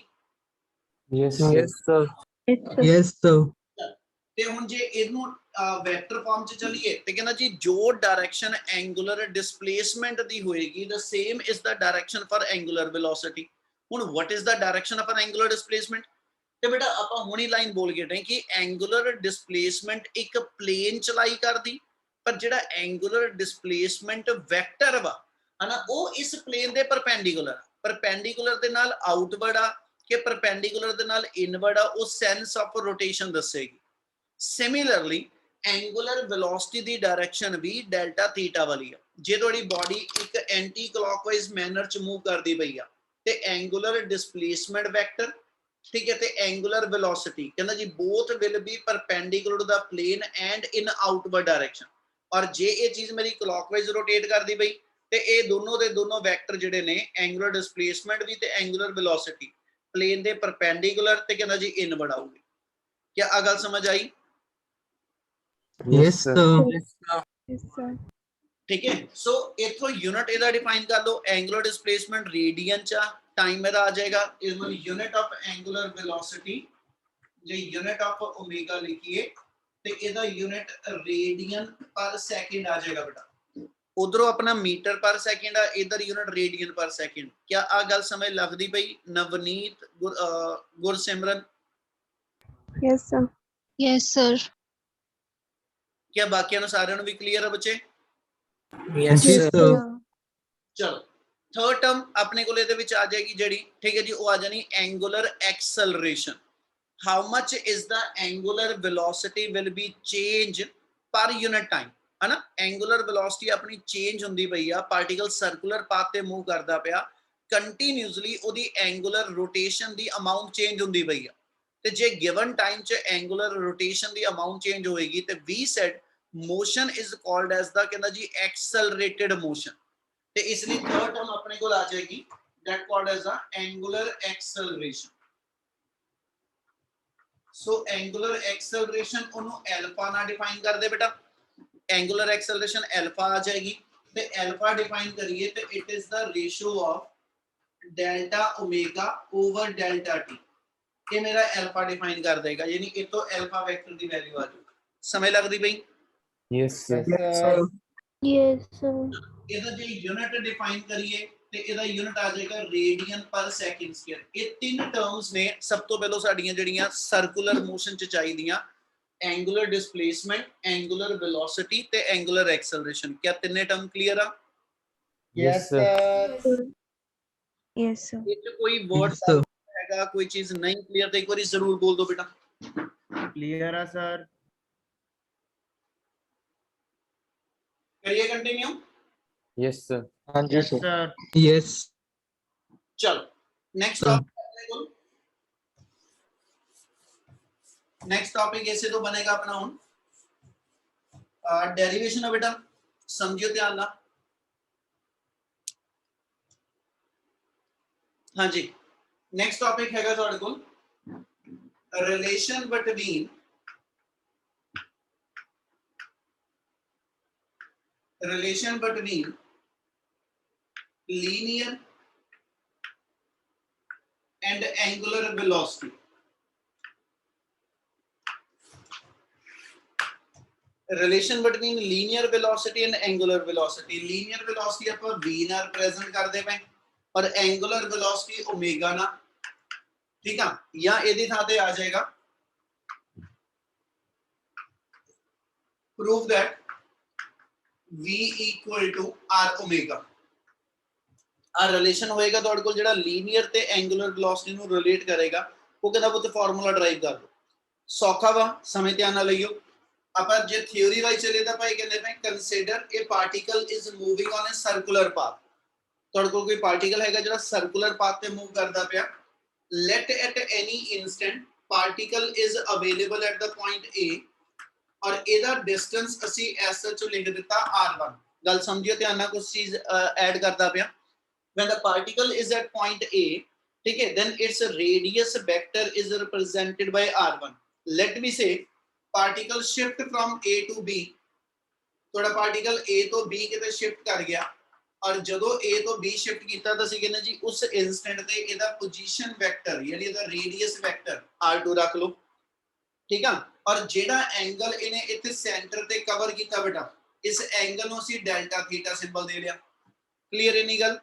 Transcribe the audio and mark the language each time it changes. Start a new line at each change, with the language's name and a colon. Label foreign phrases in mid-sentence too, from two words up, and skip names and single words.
English: Yes, Yes, sir. Yes, sir. Yes, sir.
Punjabi: ਤੇ ਹੁਣ ਜੇ ਇਹਨੂੰ
English: vector form
Punjabi: ਚ ਚਲੀਏ ਤੇ ਕਹਿੰਦਾ ਜੀ ਜੋ
English: direction angular displacement
Punjabi: ਦੀ ਹੋਏਗੀ
English: the same is the direction for angular velocity
Punjabi: ਹੁਣ
English: what is the direction of an angular displacement
Punjabi: ਤੇ ਬੇਟਾ ਆਪਾਂ ਹੁਣੀ ਲਾਈਨ ਬੋਲ ਕੇ ਰਹੇ ਕਿ
English: angular displacement
Punjabi: ਇੱਕ ਪਲੇਨ ਚਲਾਈ ਕਰਦੀ ਪਰ ਜਿਹੜਾ
English: angular displacement vector
Punjabi: ਵਾ ਹਨਾ ਉਹ ਇਸ ਪਲੇਨ ਦੇ ਪਰਪੈਂਡੀਕੂਲਰ ਦੇ ਨਾਲ ਆਊਟਵਰਡ ਆ ਕਿ ਪਰਪੈਂਡੀਕੂਲਰ ਦੇ ਨਾਲ ਇਨਵਰਡ ਆ ਉਹ
English: sense of rotation
Punjabi: ਦੱਸੇਗੀ
English: similarly angular velocity
Punjabi: ਦੀ ਡਾਇਰੈਕਸ਼ਨ ਵੀ
English: delta theta
Punjabi: ਵਾਲੀ ਆ ਜੇ ਤੁਹਾਡੀ ਬਾਡੀ ਇੱਕ
English: anti clockwise manner
Punjabi: ਚ ਮੂਵ ਕਰਦੀ ਪਈ ਆ ਤੇ
English: angular displacement vector
Punjabi: ਠੀਕ ਹੈ ਤੇ
English: angular velocity
Punjabi: ਕਹਿੰਦਾ ਜੀ
English: both will be perpendicular to the plane and in outward direction
Punjabi: ਔਰ ਜੇ ਇਹ ਚੀਜ਼ ਮੇਰੀ
English: clockwise rotate
Punjabi: ਕਰਦੀ ਪਈ ਤੇ ਇਹ ਦੋਨੋਂ ਦੇ ਦੋਨੋਂ ਵੈਕਟਰ ਜਿਹੜੇ ਨੇ
English: angular displacement
Punjabi: ਵੀ ਤੇ
English: angular velocity plane
Punjabi: ਦੇ ਪਰਪੈਂਡੀਕੂਲਰ ਤੇ ਕਹਿੰਦਾ ਜੀ ਇਨਵਰਡ ਆਊਗੀ ਕੀ ਆ ਗੱਲ ਸਮਝ ਆਈ
English: Yes, sir. Yes, sir.
Punjabi: ਠੀਕ ਹੈ ਸੋ ਇਥੋਂ ਯੂਨਿਟ ਇਹਦਾ ਡਿਫਾਈਨ ਕਰ ਲਓ
English: angular displacement radian
Punjabi: ਚ ਟਾਈਮ ਇਹਦਾ ਆ ਜਾਏਗਾ ਇਸ ਨੂੰ
English: unit of angular velocity
Punjabi: ਜੇ
English: unit of omega
Punjabi: ਲਿਖੀਏ ਤੇ ਇਹਦਾ
English: unit radian per second
Punjabi: ਆ ਜਾਏਗਾ ਬੇਟਾ ਉਧਰੋਂ ਆਪਣਾ
English: meter per second
Punjabi: ਆ ਇਧਰ
English: unit radian per second
Punjabi: ਕੀ ਆ ਗੱਲ ਸਮਝ ਲੱਗਦੀ ਪਈ ਨਵਨੀਤ ਗੁਰਸਿਮਰਨ
English: Yes, sir. Yes, sir.
Punjabi: ਕੀ ਬਾਕੀਆਂ ਨੂੰ ਸਾਰਿਆਂ ਨੂੰ ਵੀ ਕਲੀਅਰ ਹੈ ਬੱਚੇ
English: Yes, Yes, sir. sir.
Punjabi: ਚਲੋ
English: third term
Punjabi: ਆਪਣੇ ਕੋਲ ਇਹਦੇ ਵਿੱਚ ਆ ਜਾਏਗੀ ਜਿਹੜੀ ਠੀਕ ਹੈ ਜੀ ਉਹ ਆ ਜਾਣੀ
English: angular acceleration how much is the angular velocity will be change per unit time
Punjabi: ਹਨਾ
English: angular velocity
Punjabi: ਆਪਣੀ ਚੇਂਜ ਹੁੰਦੀ ਪਈ ਆ
English: particle circular path
Punjabi: ਤੇ ਮੂਵ ਕਰਦਾ ਪਿਆ ਕੰਟੀਨਿਊਸਲੀ ਉਹਦੀ
English: angular rotation
Punjabi: ਦੀ
English: amount change
Punjabi: ਹੁੰਦੀ ਪਈ ਆ ਤੇ ਜੇ
English: given time
Punjabi: ਚ
English: angular rotation
Punjabi: ਦੀ
English: amount change
Punjabi: ਹੋਏਗੀ ਤੇ
English: we said motion is called as the
Punjabi: ਕਹਿੰਦਾ ਜੀ
English: accelerated motion
Punjabi: ਤੇ ਇਸ ਲਈ
English: third term
Punjabi: ਆਪਣੇ ਕੋਲ ਆ ਜਾਏਗੀ
English: that called as the angular acceleration so angular acceleration
Punjabi: ਉਹਨੂੰ alpha ਨਾਲ ਡਿਫਾਈਨ ਕਰਦੇ ਬੇਟਾ
English: angular acceleration alpha
Punjabi: ਆ ਜਾਏਗੀ ਤੇ alpha ਡਿਫਾਈਨ ਕਰੀਏ ਤੇ
English: it is the ratio of delta omega over delta t
Punjabi: ਇਹ ਮੇਰਾ alpha ਡਿਫਾਈਨ ਕਰ ਦੇਗਾ ਯਾਨੀ ਇਹ ਤੋਂ
English: alpha vector
Punjabi: ਦੀ ਵੈਲਿਊ ਆ ਜਾਊਗੀ ਸਮਝ ਲੱਗਦੀ ਪਈ
English: Yes, sir. Yes, sir. Yes, sir.
Punjabi: ਇਹਦਾ ਜੇ
English: unit define
Punjabi: ਕਰੀਏ ਤੇ ਇਹਦਾ ਯੂਨਿਟ ਆ ਜਾਏਗਾ
English: radian per second square
Punjabi: ਇਹ ਤਿੰਨ ਟਰਮਸ ਨੇ ਸਭ ਤੋਂ ਪਹਿਲਾਂ ਸਾਡੀਆਂ ਜਿਹੜੀਆਂ
English: circular motion
Punjabi: ਚ ਚਾਹੀਦੀਆਂ
English: angular displacement angular velocity
Punjabi: ਤੇ
English: angular acceleration
Punjabi: ਕੀ ਤਿੰਨੇ
English: term clear
Punjabi: ਆ
English: Yes, sir. Yes, sir.
Punjabi: ਇਹ 'ਚ ਕੋਈ ਵਰਡ
English: Yes, sir.
Punjabi: ਹੈਗਾ ਕੋਈ ਚੀਜ਼ ਨਹੀਂ ਕਲੀਅਰ ਤੇ ਇੱਕ ਵਾਰੀ ਜ਼ਰੂਰ ਬੋਲ ਦਿਓ ਬੇਟਾ
English: Clear, sir.
Punjabi: ਕਰੀਏ ਕੰਟੀਨਿਊ
English: Yes, sir. Yes, Yes, sir. sir. Yes.
Punjabi: ਚਲੋ ਨੈਕਸਟ Sir.
Hindi: ਟਾਪਿਕ
English: next topic
Hindi: ऐसे तो बनेगा अपना ਹੁਣ डेरिवेशन है बेटा समझियो ध्यान ना हाँ जी
English: next topic
Hindi: हैगा
Punjabi: ਤੁਹਾਡੇ ਕੋਲ
Hindi: रिलेशन
English: between linear and angular velocity relation between linear velocity and angular velocity linear velocity
Punjabi: ਆਪਾਂ v ਨਾਲ represent ਕਰਦੇ ਪਏ
Hindi: और
English: angular velocity omega
Hindi: ना ठीक है या
Punjabi: ਇਹਦੀ ਥਾਂ ਤੇ ਆ ਜਾਏਗਾ
English: prove that v equal to r omega
Punjabi: ਆ ਰਿਲੇਸ਼ਨ ਹੋਏਗਾ ਤੁਹਾਡੇ ਕੋਲ ਜਿਹੜਾ ਲੀਨੀਅਰ ਤੇ
English: angular velocity
Punjabi: ਨੂੰ ਰਿਲੇਟ ਕਰੇਗਾ ਉਹ ਕਹਿੰਦਾ ਪੁੱਤ
English: formula derive
Punjabi: ਕਰ ਲਓ ਸੌਖਾ ਵਾ ਸਮੇਂ ਧਿਆਨ ਨਾਲ ਲਈਓ ਆਪਾਂ ਜੇ ਥਿਉਰੀ ਵਾਈ ਚਲੇ ਤਾਂ ਭਾਈ ਕਹਿੰਦੇ ਪਏ ਕੰਸੀਡਰ ਇਹ
English: particle is moving on a circular path
Punjabi: ਤੁਹਾਡੇ ਕੋਲ ਕੋਈ ਪਾਰਟੀਕਲ ਹੈਗਾ ਜਿਹੜਾ
English: circular path
Punjabi: ਤੇ ਮੂਵ ਕਰਦਾ ਪਿਆ
English: let at any instant particle is available at the point A
Punjabi: ਔਰ ਇਹਦਾ ਡਿਸਟੈਂਸ ਅਸੀਂ ਐਸ ਚੋਂ ਲਿਖ ਦਿੱਤਾ r1 ਗੱਲ ਸਮਝਿਓ ਧਿਆਨ ਨਾਲ ਕੁਝ ਚੀਜ਼ ਐਡ ਕਰਦਾ ਪਿਆ
English: when the particle is at point A
Hindi: ठीक है
English: then its radius vector is represented by r1 let me say particle shift from A to B
Punjabi: थोड़ा particle A तो B ਕਿਤੇ shift ਕਰ ਗਿਆ ਔਰ ਜਦੋਂ A ਤੋਂ B shift ਕੀਤਾ ਤਾਂ ਅਸੀਂ ਕਹਿੰਦੇ ਜੀ ਉਸ ਇਨਸਟੈਂਟ ਤੇ ਇਹਦਾ
English: position vector
Punjabi: ਯਾਨੀ ਇਹਦਾ
English: radius vector
Punjabi: r2 ਰੱਖ ਲਓ ਠੀਕ ਆ ਔਰ ਜਿਹੜਾ ਐਂਗਲ ਇਹਨੇ ਇੱਥੇ ਸੈਂਟਰ ਤੇ ਕਵਰ ਕੀਤਾ ਬੇਟਾ ਇਸ ਐਂਗਲ ਨੂੰ ਅਸੀਂ
English: delta theta symbol
Punjabi: ਦੇ ਲਿਆ ਕਲੀਅਰ ਇਨੀ ਗੱਲ